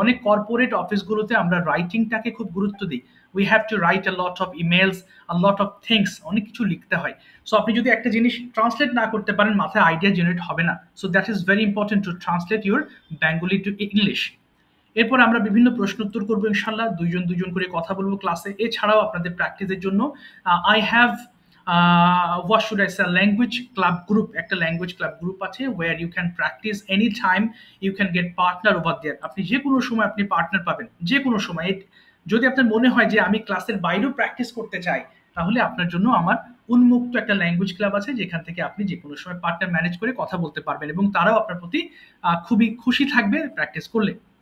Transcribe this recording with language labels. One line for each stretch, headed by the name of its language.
Bangla: অনেক কর্পোরেট অফিসগুলোতে আমরা রাইটিংটাকে খুব গুরুত্ব দিই।
English: we have to write a lot of emails, a lot of things,
Bangla: অনেক কিছু লিখতে হয়। সো আপনি যদি একটা জিনিস ট্রান্সলেট না করতে পারেন, মাথায় আইডিয়া জেনারেট হবে না।
English: So that is very important to translate your Bengali to English.
Bangla: এরপর আমরা বিভিন্ন প্রশ্ন উত্তর করবো ইনশাল্লাহ, দুজন করে কথা বলবো ক্লাসে। এছাড়াও আপনাদের প্র্যাকটিসের জন্য
English: I have what should I say, language club group,
Bangla: একটা ল্যাঙ্গুয়েজ ক্লাব গ্রুপ আছে
English: where you can practice anytime, you can get partner over there।
Bangla: আপনি যে কোনো সময় আপনি পার্টনার পাবেন, যে কোনো সময়। যদি আপনার মনে হয় যে আমি ক্লাসের বাইরেও প্র্যাকটিস করতে চাই, তাহলে আপনার জন্য আমার উন্মুক্ত একটা ল্যাঙ্গুয়েজ ক্লাব আছে যেখান থেকে আপনি যে কোনো সময় পার্টনার ম্যানেজ করে কথা বলতে পারবেন এবং তারাও আপনার প্রতি খুবই খুশি থাকবে প্র্যাকটিস করলে।